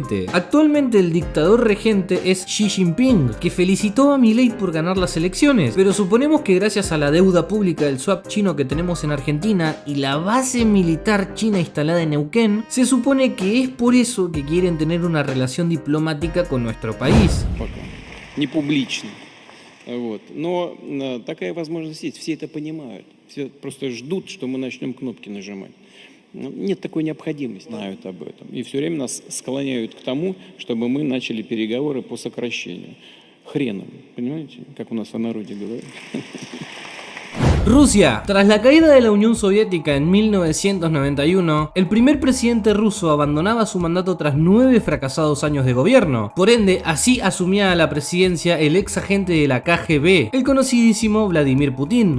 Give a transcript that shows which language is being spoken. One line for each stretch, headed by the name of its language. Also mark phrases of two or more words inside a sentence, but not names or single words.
Spanish: Actualmente el dictador regente es Xi Jinping, Jinping, que felicitó a Milei por ganar las elecciones, pero suponemos que gracias a la deuda pública del swap chino que tenemos en Argentina y la base militar china instalada en Neuquén, se supone que es por eso que quieren tener una relación diplomática con nuestro país.
Russian: Не публично. Вот. Но такая возможность есть, все это понимают. Все просто ждут, что мы начнем кнопки нажимать. Нет такой необходимости, знают об этом. И все время нас склоняют к тому, чтобы мы начали переговоры по сокращению. Хреном, понимаете, как у нас в народе говорят.
Spanish: Rusia. Tras la caída de la Unión Soviética en 1991, el primer presidente ruso abandonaba su mandato tras 9 fracasados años de gobierno. Por ende, así asumía la presidencia el ex agente de la KGB, el conocidísimo Vladimir Putin.